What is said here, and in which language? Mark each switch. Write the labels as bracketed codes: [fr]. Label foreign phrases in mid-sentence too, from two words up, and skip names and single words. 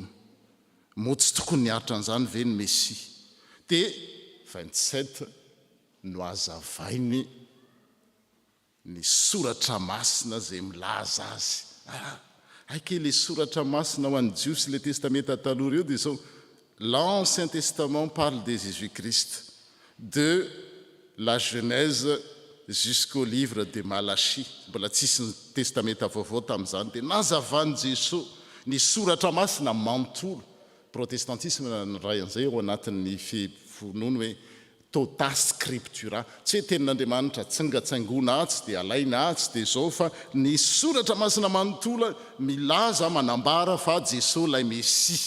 [mg] Motsy tokony niaritra an'izany ve ny Messia. Dia 27 no azavainy ny soratra masina zay milaza azy. Aiky le soratra masina ho an'ny Jiosy le testamenta taloha reo dia zao. [fr] L'Ancien Testament parle de Jésus-Christ, de la Genèse jusqu'au livre de Malachie. [mg] Mbola tsisy ny testamenta vaovao tamin'izany dia nazavany Jesosy ny soratra masina manontolo. Protestantisme ny ray an'izay ao anatin'ny finono hoe [la] tota scriptura. [mg] Tsy hoe tenin'Andriamanitra tsingatsaingona atsy dia alaina atsy dia zao fa ny soratra masina manontolo milaza manambara fa Jesosy lay Messia.